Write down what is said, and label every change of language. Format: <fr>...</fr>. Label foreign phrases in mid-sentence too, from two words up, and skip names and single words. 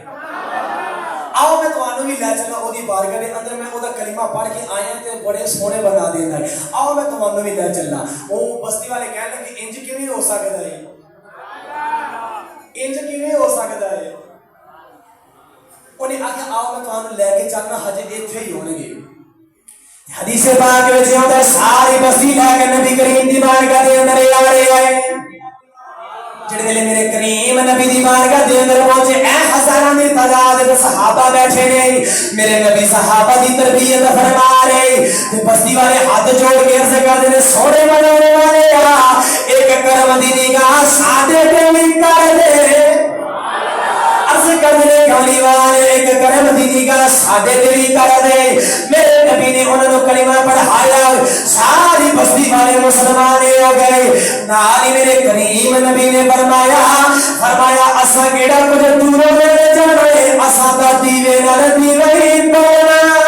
<pa>ਆਓ ਮੈਂ ਤੁਹਾਨੂੰ ਵੀ ਲੈ ਚੱਲਾਂ ਉਹਦੀ ਬਾਰਗਾਹ ਦੇ ਅੰਦਰ, ਮੈਂ ਉਹਦਾ ਕਲੀਮਾ ਪੜ੍ਹ ਕੇ ਆਇਆ ਤੇ ਬੜੇ ਸੋਹਣੇ ਬਣਾ ਦਿੰਦਾ ਹੈ। ਆਓ ਮੈਂ ਤੁਹਾਨੂੰ ਵੀ ਲੈ ਚੱਲਾਂ। ਉਹ ਬਸਤੀ ਵਾਲੇ ਕਹਿਣ ਲੱਗੇ ਇੰਜ ਕਿਵੇਂ ਹੋ ਸਕਦਾ ਹੈ, ਇੰਜ ਕਿਵੇਂ ਹੋ ਸਕਦਾ ਹੈ? ਉਹਨੇ ਆਖਿਆ ਆਓ ਮੈਂ ਤੁਹਾਨੂੰ ਲੈ ਕੇ ਚੱਲਣਾ, ਹਜੇ ਇੱਥੇ ਹੀ ਹੋਣਗੇ। ਹਦੀਸ ਪਾਕ ਵਿੱਚ ਆਉਂਦਾ ਸਾਰੀ ਬਸਤੀ ਲੈ ਕੇ ਨਬੀ ਕਰੀਮ ਦੀ ਬਾਰਗਾਹ ਦੇ ਅੰਦਰ ਆ ਰਹੇ ਆਏ। ਜਿਹੜੇ ਵੇਲੇ ਮੇਰੇ ਕਰੀਮ ਨਬੀ ਦੀ ਬਾਰਗਾਹ ਦੇ ਅੰਦਰ ਪਹੁੰਚੇ, ਐ ਹਜ਼ਾਰਾਂ ਦੀ ਤਾਦਾਦ ਵਿੱਚ ਸਹਾਬਾ ਬੈਠੇ ਨੇ। ਮੇਰੇ ਨਬੀ ਸਹਾਬਾ ਦੀ ਤਰਬੀਅਤ ਫਰਮਾ ਰਹੇ ਤੇ ਬਸਤੀ ਵਾਲੇ ਹੱਥ ਜੋੜ ਕੇ ਅਰਜ਼ ਕਰਦੇ ਨੇ, ਸੋਹਣੇ ਬਣਾਉਣੇ ਵਾਲੇ ਆ, ਇੱਕ ਕਰਮ ਦੀ ਨਿਗਾਹ ਸਾਡੇ ਤੇ ਵੀ ਕਰ ਦੇ। ਅਰਜ਼ ਕਰ ਦੇ ਕਮਲੀ ਵਾਲੇ, ਇੱਕ ਕਰਮ ਦੀ ਨਿਗਾਹ ਸਾਡੇ ਤੇ ਭੀ ਕਰ ਦੇ।</pa> <ur>میرے نبی نے انہوں نے کلمہ پڑھایا، ساری بستی والے مسلمان ہو گئے.</ur> <pa>ਨਾਲ ਹੀ ਮੇਰੇ ਕਰੀਮ ਨਬੀ ਨੇ ਫ਼ਰਮਾਇਆ ਅਸਾ ਕੇੜਾ ਕੁਝ ਦੂਰੋਂ ਲੈ ਜਾਣਾ ਹੈ, ਅਸਾ ਦਾ ਦੀਵੇ ਨਾਲ ਦੀਵੇ ਹੀ ਤੋੜਨਾ।</pa>